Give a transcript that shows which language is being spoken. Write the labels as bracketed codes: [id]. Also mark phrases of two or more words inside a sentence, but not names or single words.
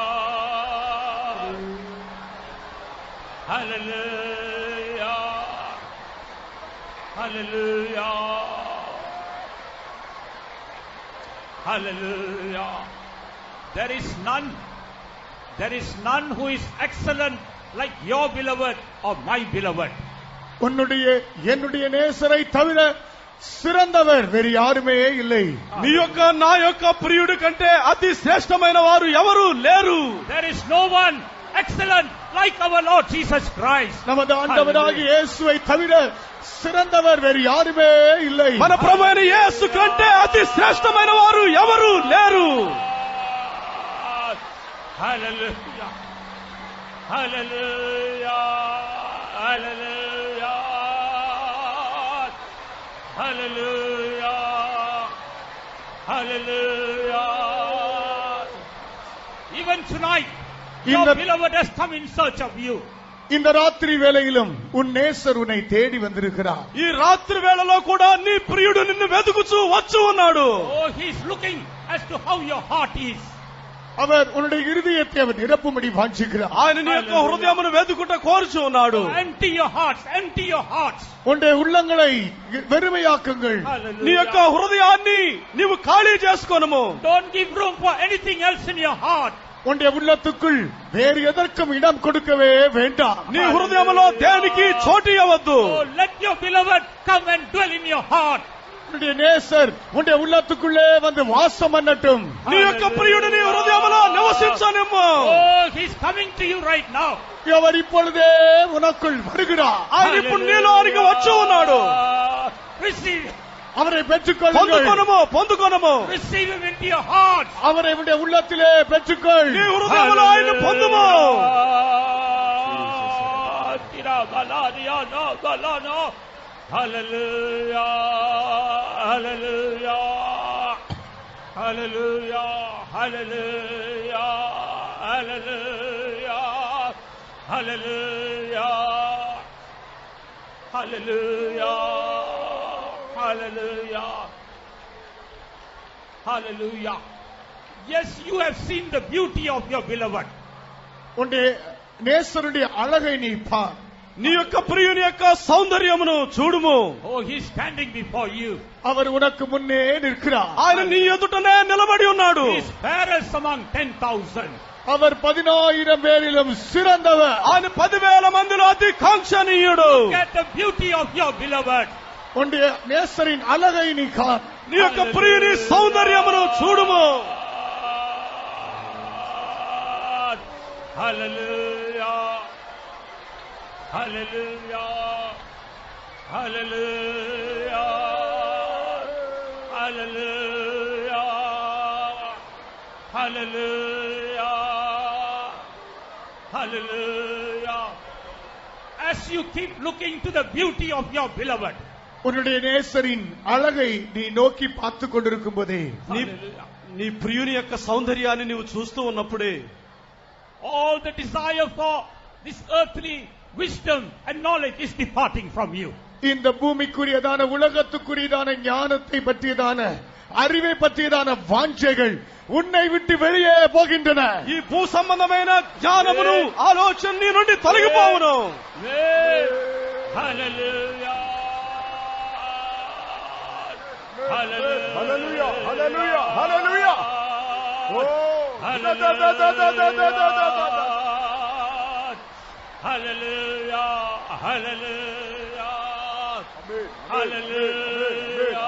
[en] hallelujah, hallelujah, hallelujah. There is none who is excellent like your beloved or my beloved. [ta] உன்னுடைய என்னுடைய நேசரை தவிர சிறந்தவர் வேறு யாருமே இல்லை. [te] నీ యొక్క నా యొక్క ప్రియుడి కంటే అతి శ్రేష్టమైన వారు ఎవరు లేరు. [en] There is no one excellent like our Lord Jesus Christ. [ta] நமது ஆண்டவராகிய இயேசுவை தவிர சிறந்தவர் வேறு யாருமே இல்லை. [te] మన ప్రభువైన యేసు కంటే అతి శ్రేష్టమైన వారు ఎవరు లేరు. [en] Hallelujah, hallelujah, hallelujah, hallelujah, hallelujah. Even tonight, your beloved has come in search of you. [ta] இந்த ராத்திரி வேளையிலும் உன் நேசர் உன்னை தேடி வந்திருக்கிறார். [te] ఈ రాత్రి వేళలో కూడా నీ ప్రియుడు నిన్ను వెతుకుచూ వచ్చి ఉన్నాడు. [en] Oh, he is looking as to how your heart is. [ta] அவர் உன்னுடைய இருதயத்தை அவர் நிரப்பும்படி வாஞ்சிக்கிறார். [te] ఆయన నీ యొక్క హృదయమును వెతుకుట కోరుచు ఉన్నాడు. [en] Empty your hearts, empty your hearts. [ta] உன்னுடைய உள்ளங்களை வெறுமையாக்குங்கள். [te] నీ యొక్క హృదయాన్ని నీవు ఖాళీ చేసుకోనము. [en] Don't give room for anything else in your heart. [ta] உன்னுடைய உள்ளத்துக்குள் வேறு எதற்கும் இடம் கொடுக்கவே வேண்டாம். [te] నీ హృదయములో దేనికి చోటు ఇవ్వవద్దు. [en] Oh, let your beloved come and dwell in your heart. [ta] உன்னுடைய நேசர் உன்னுடைய உள்ளத்துக்குள்ளே வந்து வாசம் பண்ணட்டும். [te] నీ యొక్క ప్రియుడు నీ హృదయములో నివసించనిమ్ము. [en] Oh, he's coming to you right now. [ta] அவர் இப்பொழுதே உனக்குள் வருகிறார். [te] ఆయన ఇప్పుడు నీలోనికి వచ్చి ఉన్నాడు. [en] Receive, [ta] அவரை பெற்றுக்கொள்ளுங்கள். [te] పొందుకొనము, పొందుకొనము. [en] receive him into your heart. [ta] அவரை உன்னுடைய உள்ளத்திலே பெற்றுக்கொள். [te] నీ హృదయములో ఆయన పొందుము. [en] Hallelujah, hallelujah, hallelujah, hallelujah, hallelujah, hallelujah, hallelujah, hallelujah, Hallelujah. Yes, you have seen the beauty of your beloved. [ta] உன்னுடைய நேசருடைய அழகை நீ பார். [te] నీ యొక్క ప్రియుని యొక్క సౌందర్యమును చూడుము. [en] Oh, he is standing before you. [ta] அவர் உனக்கு முன்னே நிற்கிறார். [te] ఆయన నీ ఎదుటనే నిలబడి ఉన్నాడు. [en] He is fairest among 10,000. [ta] அவர் 10,000 பேரிலும் சிறந்தவர். [te] ఆయన 10,000 మందిలో అతి కాంక్షణీయుడు. [en] Look at the beauty of your beloved. [ta] உன்னுடைய நேசரின் அழகை நீ கார். [te] నీ యొక్క ప్రియుని సౌందర్యమును చూడుము. [en] Hallelujah. Hallelujah. Hallelujah. Hallelujah. Hallelujah. Hallelujah. As you keep looking to the beauty of your beloved, [ta] உன்னுடைய நேசரின் அழகை நீ நோக்கி பார்த்து கொண்டிருக்கும் போதே [te] నీ ప్రియుని యొక్క సౌందర్యాన్ని నీవు చూస్తూ ఉన్నప్పుడే [en] all the desire for this earthly wisdom and knowledge is departing from you. [ta] இந்த பூமிக்குரியதான உலகத்துக்குரியதான ஞானத்தை பற்றியதான அறிவை பற்றியதான வாஞ்சைகள் உன்னை விட்டு வெளியே போகின்றன. [te] ఈ భూ సంబంధమైన జ్ఞానమును ఆలోచన నీ నుండి తొలగిపోవును. [en] Hallelujah. Hallelujah, hallelujah, hallelujah. Hallelujah, hallelujah, hallelujah,